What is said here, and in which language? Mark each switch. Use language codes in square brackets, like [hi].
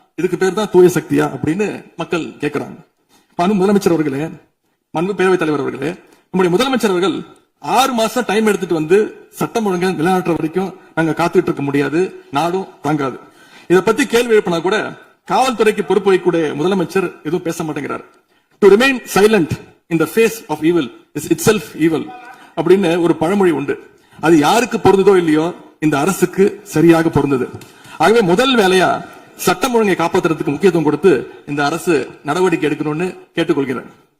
[ta] இதுக்கு பேர் தான் தூய சக்தியா அப்படின்னு மக்கள் கேட்கிறாங்க. முதலமைச்சர் அவர்களே, பேரவைத் தலைவர் அவர்களே, நம்முடைய முதலமைச்சர் அவர்கள் 6 மாசம் டைம் எடுத்துட்டு வந்து சட்டம் ஒழுங்கை நிலைநாட்டுற வரைக்கும் நாங்க காத்துட்டு இருக்க முடியாது, நாடும் தாங்காது. இதை பத்தி கேள்வி எழுப்பினா கூட காவல்துறைக்கு பொறுப்பு வைக்கக்கூடிய முதலமைச்சர் எதுவும் பேச மாட்டேங்கிறார். [en] To remain silent in the face of evil is itself evil [ta] அப்படின்னு ஒரு பழமொழி உண்டு. அது யாருக்கு பொருந்ததோ இல்லையோ இந்த அரசுக்கு சரியாக பொருந்தது. ஆகவே முதல் வேலையா சட்டம் ஒழுங்கை காப்பாற்றுறதுக்கு முக்கியத்துவம் கொடுத்து இந்த அரசு நடவடிக்கை எடுக்கணும்னு கேட்டுக்கொள்கிறேன்.